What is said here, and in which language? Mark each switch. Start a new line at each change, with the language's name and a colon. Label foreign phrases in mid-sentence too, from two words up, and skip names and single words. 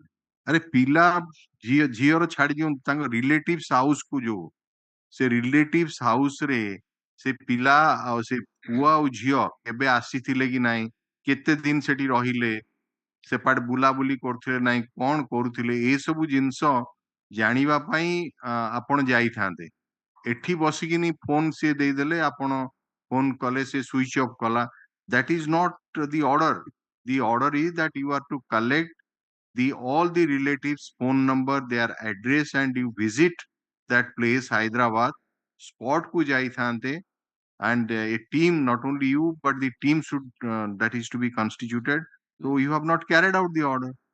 Odia: ଆରେ ପିଲା ଝିଅର ଛାଡି ଦିଅନ୍ତୁ ତାଙ୍କ
English: relatives house
Odia: କୁ ଯୋଉ ସେ
English: relatives house
Odia: ରେ ସେ ପିଲା ଆଉ ସେ ପୁଅ ଆଉ ଝିଅ କେବେ ଆସିଥିଲେ କି ନାହିଁ କେତେ ଦିନ ସେଠି ରହିଲେ ସେପାଟେ ବୁଲାବୁଲି କରୁଥିଲେ ନାହିଁ କଣ କରୁଥିଲେ ଏସବୁ ଜିନିଷ ଜାଣିବା ପାଇଁ ଆପଣ ଯାଇଥାନ୍ତେ ଏଠି ବସିକିନି ଫୋନ ସିଏ ଦେଇଦେଲେ ଆପଣ ଫୋନ କଲେ ସେ
English: switch off
Odia: କଲା
English: that is not the order. The order is that you are to collect all the relatives phone number their address and you visit that place Hyderabad spot
Odia: କୁ ଯାଇଥାନ୍ତେ
English: and a team not only you but the team should that is to be constituted so you have not carried out the order.